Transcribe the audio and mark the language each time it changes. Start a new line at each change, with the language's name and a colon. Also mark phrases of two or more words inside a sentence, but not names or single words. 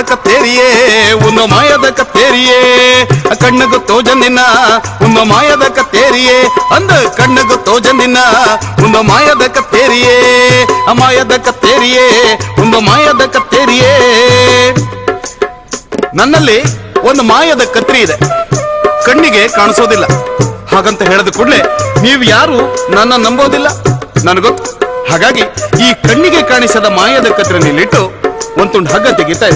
Kannada: ಕತ್ತೇರಿಯೇ ಒಂದು ಮಾಯದ ಕತ್ತೇರಿಯೇ ಕಣ್ಣಗು ತೋಜನಿನ ಒಂದು ಮಾಯದ ಕತ್ತೇರಿಯೇ ಅಂದ ಕಣ್ಣಗು ತೋಜನಿನ ಒಂದು ಮಾಯದ ಕತ್ತೇರಿಯೇ ಮಾಯದ ಕತ್ತೇರಿಯೇ ಒಂದು ಮಾಯದ ಕತ್ತೇರಿಯೇ. ನನ್ನಲ್ಲಿ ಒಂದು ಮಾಯದ ಕತ್ರಿ ಇದೆ, ಕಣ್ಣಿಗೆ ಕಾಣಿಸೋದಿಲ್ಲ. ಹಾಗಂತ ಹೇಳಿದ ಕೂಡಲೇ ನೀವು ಯಾರು ನನ್ನ ನಂಬೋದಿಲ್ಲ, ನನಗೊತ್ತು. ಹಾಗಾಗಿ ಈ ಕಣ್ಣಿಗೆ ಕಾಣಿಸದ ಮಾಯದ ಕತ್ರಿನಲ್ಲಿಟ್ಟು ಒಂದು ತುಂಡು ಹಗ್ಗ ತೆಗಿತಾ ಇದೆ.